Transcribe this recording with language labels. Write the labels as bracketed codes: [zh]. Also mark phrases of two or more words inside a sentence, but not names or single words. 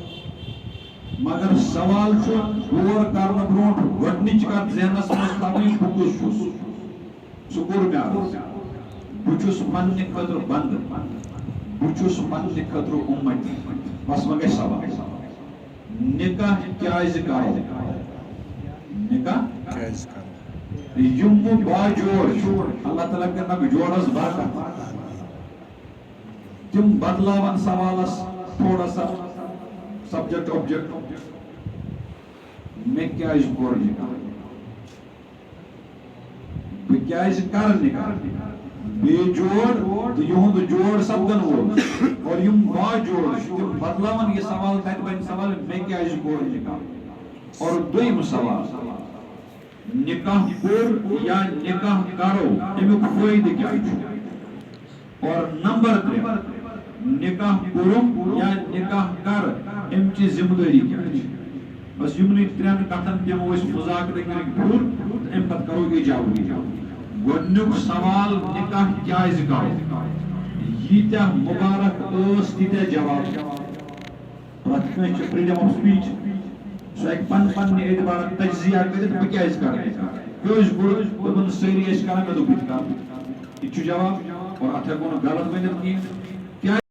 [ks] مگر سوال چھُ غور کرنہٕ برونٛٹھ گۄڈنِچ کتھ ذہنس منٛز تھاوٕنۍ بہٕ کُس چھُس سُہ کوٚر مےٚ عرض بہٕ چھُس پننہِ خٲطرٕ بنٛدٕ بہٕ چھُس پننہِ خٲطرٕ اُمتی بس وۄنۍ گژھِ سوال نکاح کیازِ کرو نکاح یم باجوڑ اللہ تعالیٰ کرنا جوڑس برکت تم بدلاون سوالس [ur] تھوڑا سا [en] subject object [ks] میں کیازِ کوٚر نکاح بہٕ کیازِ کر نکاح بے جوڑ تو یہند جوڑ سپدن وول اور یم باجوڑ تم بدلاون یہ سوال تتہ بن سوال میں کیازِ کوٚر نکاح اور دوٚیِم سوال نکاح کوٚر یا نکاح کرو امیُک فٲیدٕ کیٛاہ چھُ اور نمبر 3 نکاح کوٚرُم یا نکاح کر امچہِ ذمہٕ دٲری کیٛاہ چھِ بس یِمنٕے 3 کتھن دِمو أسۍ مذاکرٕ کٔرِتھ پوٗرٕ تہٕ امہِ پتہٕ کرو اجابتی گۄڈنیُک سوال نکاح کیازِ کرو ییٖتیاہ مبارک ٲس تیٖتیاہ جواب پرٛٮ۪تھ کٲنٛسہِ چھِ [en] freedom of speech [ks] سُہ ہیٚکہِ پننہِ اعتبارٕ تجزیہ کٔرِتھ بہٕ کیازِ کرٕ کٲنٛسہِ کوٚر دوٚپُن سٲری ٲسۍ کران مےٚ دوٚپ بہٕ تہِ کرٕ یہِ چھُ جواب اور اتھ ہیٚکو نہٕ غلط ؤنِتھ کِہیٖنۍ